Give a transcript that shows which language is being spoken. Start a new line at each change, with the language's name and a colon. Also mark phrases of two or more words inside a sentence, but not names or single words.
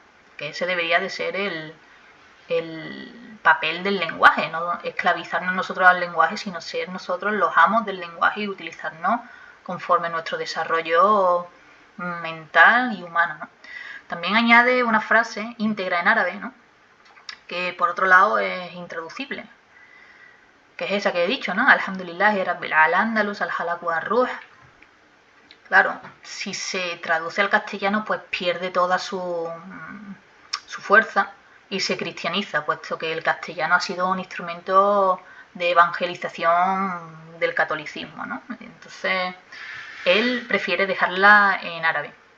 Spanish: Que ese debería de ser el papel del lenguaje, no esclavizarnos nosotros al lenguaje, sino ser nosotros los amos del lenguaje y utilizarnos conforme nuestro desarrollo mental y humano, ¿no? También añade una frase íntegra en árabe, ¿no? Que por otro lado es intraducible, que es esa que he dicho, ¿no?
Arabic: الحمد لله رب الأندلس الخلق و روح.
Spanish: Claro, si se traduce al castellano, pues pierde toda su fuerza y se cristianiza, puesto que el castellano ha sido un instrumento de evangelización del catolicismo, ¿no? Entonces, él prefiere dejarla en árabe.